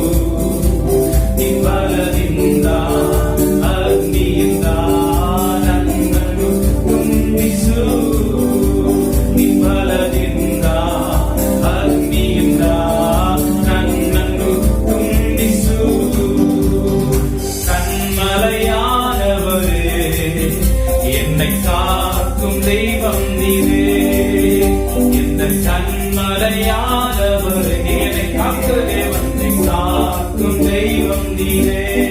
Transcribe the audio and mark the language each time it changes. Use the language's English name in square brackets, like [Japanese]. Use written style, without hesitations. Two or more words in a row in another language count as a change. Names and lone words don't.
[Kannada] ನಿಬಲದಿಂದ ಅಗ್ನಿಯಿಂದ ನನ್ನನ್ನು ತುಂಬಿಸು. ನಿಬಲದಿಂದ ಅಗ್ನಿಯಿಂದ ನನ್ನನ್ನು ತುಂಬಿಸು. [Tamil] கண்மலையானவரே என்னை காக்கும் தெய்வம் நீரே. இந்த கண்மலையானவரே என்னை காக்க தேவனை காக்கும் தெய்வம் நீரே.